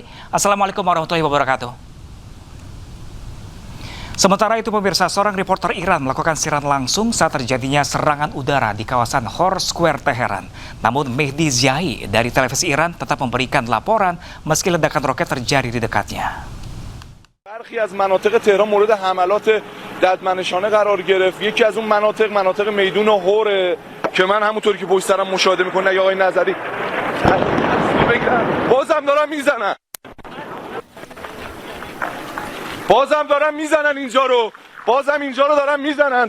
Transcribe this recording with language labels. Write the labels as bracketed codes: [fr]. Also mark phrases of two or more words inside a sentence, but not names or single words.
[ar] السلام عليكم ورحمة الله وبركاته. [id] Sementara itu pemirsa, seorang reporter Iran melakukan siaran langsung saat terjadinya serangan udara di kawasan Hor Square Teheran. Namun Mehdi Ziai dari televisi Iran tetap memberikan laporan meski ledakan roket terjadi di dekatnya. [fa] برخی از مناطق تهران مورد حملات ددمنشانه قرار گرفت. یکی از اون مناطق میدون هور که من همونطوری که پشت سرم مشاهده میکنه یا آقای نظری بازم دارن میزنن اینجا رو، بازم اینجا رو دارن میزنن.